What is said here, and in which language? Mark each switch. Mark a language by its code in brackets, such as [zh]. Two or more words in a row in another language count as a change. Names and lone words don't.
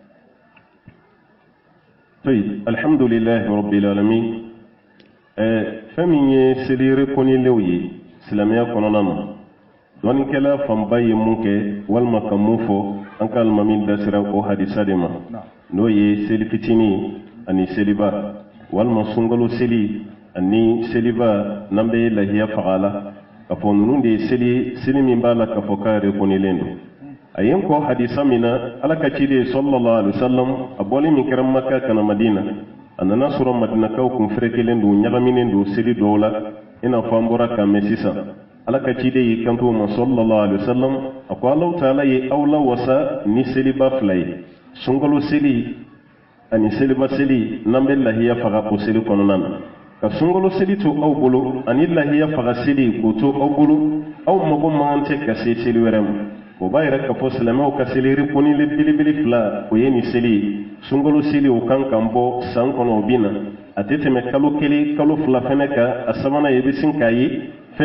[ar] الحمد لله رب العالمين [bm] fɛn min ye seli reconnaît-lenw ye silamɛya kɔnɔna na dɔnnikɛla fanba ye mun kɛ walima ka mun fɔ an ka alimami da sera o hadisa de ma n'o ye seli fitinin ani seliba walima sunkalo seli ani seliba n'an bɛ lahiya faga la k'a fɔ ninnu de ye seli min b'a la k'a fɔ k'a reconnaît-len don a ye n kɔ hadisa min na ala ka ciden [ar] صلى الله عليه وسلم [bm] a bɔlen min kɛra Maka kana Madina a nana sɔrɔ madinakaw kun fɛrɛkelen don ɲagaminen don seli dɔw la i n'a fɔ an bɔra k'a mɛn sisan ala ka ciden y'i kanto o ma sallallahu alaihi wasallam a ko Alahu taala ye aw la wasa ni seliba fila ye sunkalo seli ani seliba seli n'an bɛ lahiya faga o seli kɔnɔna na ka sunkalo seli to aw bolo ani lahiya faga seli k'o to aw bolo aw mago man tɛ ka se seli wɛrɛ ma o b'a yɛrɛ k'a fɔ silamɛw ka seli reconnaît-len belebele fila o ye nin seli ye sunkalo seli o kan kan bɔ san kɔnɔ o bɛ na a tɛ tɛmɛ kalo kelen kalo fila fɛnɛ kan a sabanan i bɛ sin k'a ye fɛn